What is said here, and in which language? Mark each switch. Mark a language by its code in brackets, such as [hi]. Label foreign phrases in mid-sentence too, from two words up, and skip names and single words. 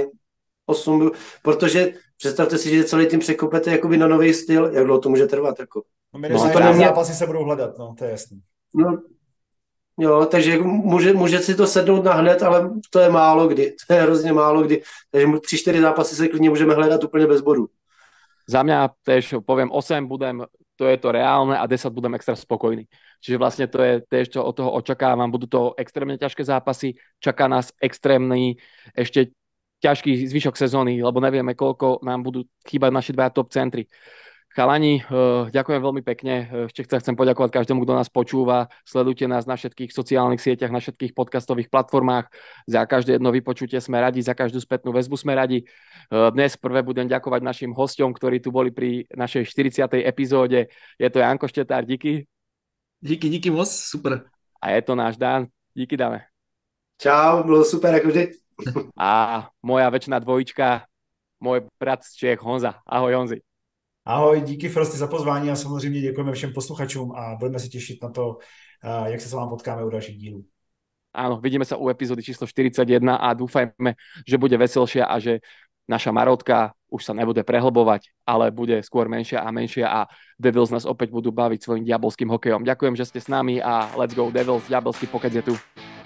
[cs] 8 bodů, protože představte si, že celý tím překopete jakoby na nový styl, jak dlouho to může trvat. Jako. Zápasy se budou hledat, no, to je jasný. No, jo, takže jako může si to sednout na hned, ale to je málo kdy. To je hrozně málo kdy. Takže 3-4 zápasy se klidně můžeme hledat úplně bez bodů. [sk] Za mňa tež poviem 8, to je to reálne a 10 budem extra spokojný. Čiže vlastne to je tež, čo od toho očakávam. Budú to extrémne ťažké zápasy, čaká nás extrémny ešte ťažký zvyšok sezóny, lebo nevieme, koľko nám budú chýbať naši dvaja top centri. Chalani, ďakujem veľmi pekne. Ešte chcem poďakovať každému, kto nás počúva. Sledujte nás na všetkých sociálnych sieťach, na všetkých podcastových platformách. Za každé jedno vypočutie sme radi, za každú spätnú väzbu sme radi. Dnes prvé budem ďakovať našim hosťom, ktorí tu boli pri našej 40. epizóde. Je to Janko Štetár, [cs] díky. Díky moc, super. [sk] A je to náš Dan. Díky, Dane. [cs] Čau, bylo super, jako vždy. [sk] A moja večná dvojička, môj brat z Čech, Honza. Ahoj, Honzi. [cs] Ahoj, díky Frosty za pozvání a samozřejmě děkujeme všem posluchačům a budeme se těšit na to, jak se s vámi potkáme u dalších dílů. [sk] Áno, vidíme sa u epizódy číslo 41 a dúfajme, že bude veselšia a že naša Marotka už sa nebude prehlbovať, ale bude skôr menšia a menšia a Devils nás opäť budú baviť svojim diabolským hokejom. Ďakujem, že ste s nami a [en] let's go [sk] Devils, diabelský pokec je tu.